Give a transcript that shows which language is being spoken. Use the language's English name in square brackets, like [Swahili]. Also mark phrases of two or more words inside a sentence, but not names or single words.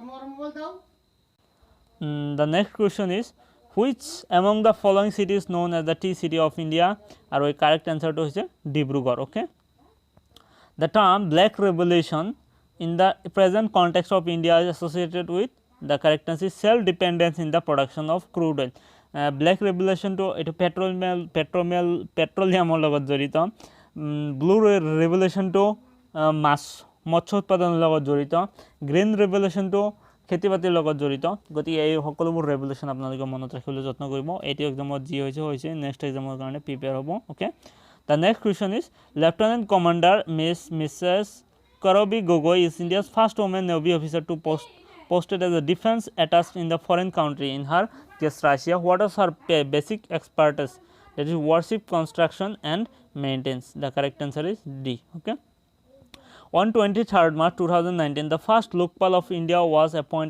[English] The next question is, which among the following cities known as the tea city of India? Are we correct answer to is Dibrugarh. Okay. The term black revolution in the present context of India is associated with, the correct answer is self dependence in the production of crude oil. Black revolution to petroleum [Assamese] লগত জড়িত, [English] blue revolution to [Assamese] মৎস্য উৎপাদনৰ লগত জড়িত, [English] green revolution to [Assamese] খেতি বাতিৰ লগত জড়িত। গতিকে এই সকলোবোৰ ৰেভলিউশ্যন আপোনালোকে মনত ৰাখিবলৈ যত্ন কৰিব। এইটো এক্সামত যি হৈছে [English] next exam [Assamese] কাৰণে প্ৰিপেয়াৰ হ'ব। [English] okay, the next question is lieutenant commander Mrs Karobi Gogoi is India's first woman Navy officer to posted as a defense attached in the foreign country in her case Russia. What is her basic expertise? That is warship construction and maintenance. The correct answer is D. Okay. On 23rd March 2019, the first Lokpal of India was appointed.